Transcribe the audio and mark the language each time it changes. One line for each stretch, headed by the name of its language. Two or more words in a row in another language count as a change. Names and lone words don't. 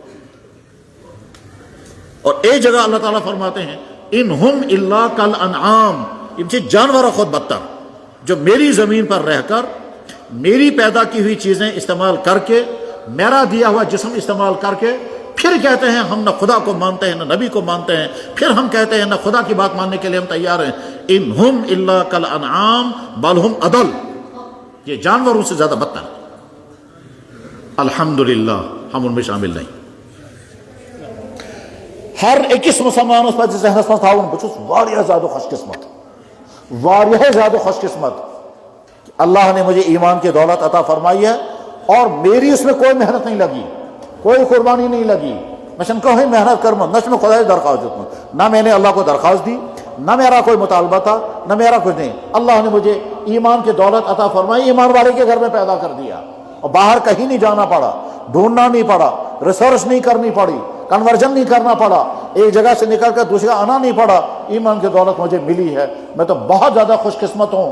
Urdu: اور ایک جگہ اللہ تعالیٰ فرماتے ہیں
Arabic: انہم الا کالانعام،
Urdu: ان سے جانور خود بدتر، جو میری زمین پر رہ کر میری پیدا کی ہوئی چیزیں استعمال کر کے، میرا دیا ہوا جسم استعمال کر کے پھر کہتے ہیں ہم نہ خدا کو مانتے ہیں نہ نبی کو مانتے ہیں، پھر ہم کہتے ہیں نہ خدا کی بات ماننے کے لیے ہم تیار ہیں۔
Arabic: انہم الا کالانعام بل ہم اضل،
Urdu: یہ جانوروں سے زیادہ بدتر۔ الحمدللہ ہم ان میں شامل نہیں۔
Kashmiri: ہر أکِس مسلمانس پزِ ذہنس منٛز تھاوُن بہٕ چھُس واریاہ زیادٕ خوش قسمت، واریاہ زیادہ خوش قسمت،
Urdu: اللہ نے مجھے ایمان کی دولت عطا فرمائی ہے اور میری اس میں کوئی محنت نہیں لگی، کوئی قربانی نہیں لگی،
Kashmiri: میں چھُنہٕ کٕہٕنۍ محنت کٔرمٕژ، نہ چھُ مےٚ خۄدایس درخواست دیُتمُت،
Urdu: نہ میں نے اللہ کو درخواست دی، نہ میرا کوئی مطالبہ تھا، نہ میرا کچھ نہیں، اللہ نے مجھے ایمان کی دولت عطا فرمائی، ایمان والے کے گھر میں پیدا کر دیا، اور باہر کہیں نہیں جانا پڑا، ڈھونڈنا نہیں پڑا، ریسرچ نہیں کرنی پڑی، کنورژن نہیں کرنا پڑا، ایک جگہ سے نکل کر دوسری جگہ آنا نہیں پڑا، ایمان کی دولت مجھے ملی ہے، میں تو بہت زیادہ خوش قسمت ہوں۔